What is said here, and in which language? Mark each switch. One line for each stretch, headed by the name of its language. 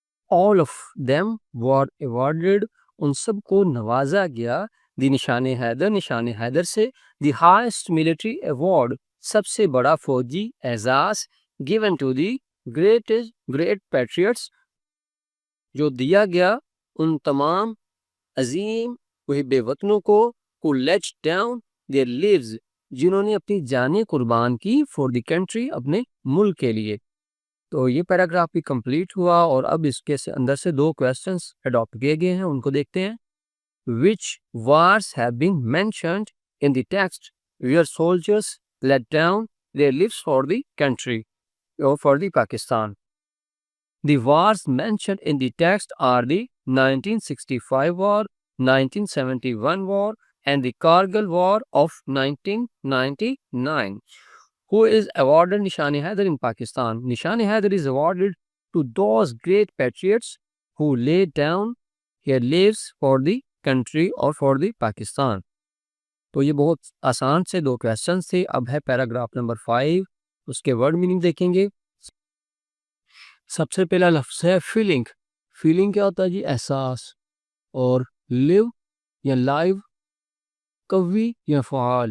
English: all of them were awarded
Urdu: ان سب کو نوازا گیا دی نشان حیدر نشان حیدر سے
English: the highest military award
Urdu: سب سے بڑا فوجی اعزاز
English: given to the great patriots
Urdu: جو دیا گیا ان تمام عظیم محب وطنوں کو
English: who let down their lives
Urdu: جنہوں نے اپنی جانیں قربان کی
English: for the country
Urdu: اپنے ملک کے لیے. تو یہ پیراگراف بھی کمپلیٹ ہوا اور اب اس کے اندر سے دو کویسچنس اڈاپٹ کیے گئے ہیں ان کو دیکھتے ہیں.
English: Which wars have been mentioned in the text where soldiers let down their lives for the country or for the Pakistan? The wars mentioned in the text are the 1965 war, 1971 war, and the Kargil war of 1999. Who is awarded Nishan Haider in Pakistan? Nishan Haider is awarded to those great patriots who laid down their lives for the country or for the Pakistan.
Urdu: تو یہ بہت آسان سے دو questions تھے. اب ہے paragraph number 5 اس کے word meaning دیکھیں گے. سب سے پہلا لفظ ہے فیلنگ. فیلنگ کیا ہوتا ہے جی؟ احساس. اور لیو یا لائیو قوی یا فعال.